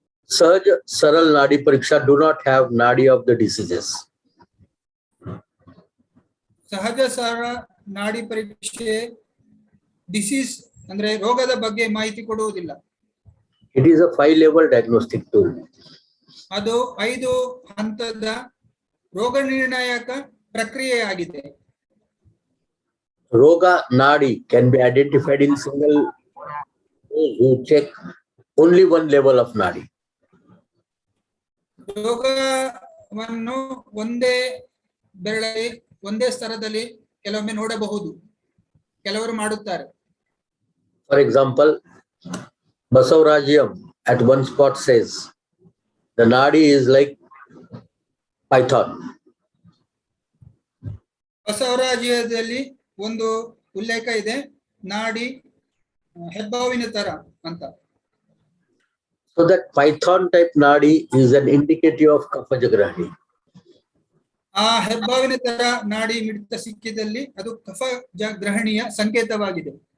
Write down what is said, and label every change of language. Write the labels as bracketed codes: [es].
[en] Sahaj Saral Nadi Pariksha do not have Nadi of the diseases. [kn] ಸಹಜ ಸರಳ ನಾಡಿ ಪರೀಕ್ಷೆ ಡಿಸೀಸ್ ಅಂದ್ರೆ ರೋಗದ ಬಗ್ಗೆ ಮಾಹಿತಿ ಕೊಡುವುದಿಲ್ಲ. [en] It is a 5-level diagnostic tool. [kn] ಅದು 5 ಹಂತದ ರೋಗ ನಿರ್ಣಾಯಕ ಪ್ರಕ್ರಿಯೆಯಾಗಿದೆ. [en] Roga Nadi can be identified in single who check only one level of Nadi. [kn] ರೋಗವನ್ನು ಒಂದೇ ಬೆರಳಲ್ಲಿ ಒಂದೇ ಸ್ತರದಲ್ಲಿ ಕೆಲವೊಮ್ಮೆ ನೋಡಬಹುದು, ಕೆಲವರು ಮಾಡುತ್ತಾರೆ. [en] For example, Basavarajyam at one spot says the Nadi is like python. [kn] ಬಸವರಾಜ್ಯದಲ್ಲಿ ಒಂದು ಉಲ್ಲೇಖ ಇದೆ, ನಾಡಿ ಹೆಬ್ಬಾವಿನ ತರ ಅಂತ. [en] So that python type Nadi is an indicative of Kafajagrahani. [kn] ಆ ಹೆಬ್ಬಾವಿನ ತರ ನಾಡಿ ಮಿಡಿತ ಸಿಕ್ಕಿದಲ್ಲಿ ಅದು ಕಫ ಗ್ರಹಣಿಯ ಸಂಕೇತವಾಗಿದೆ.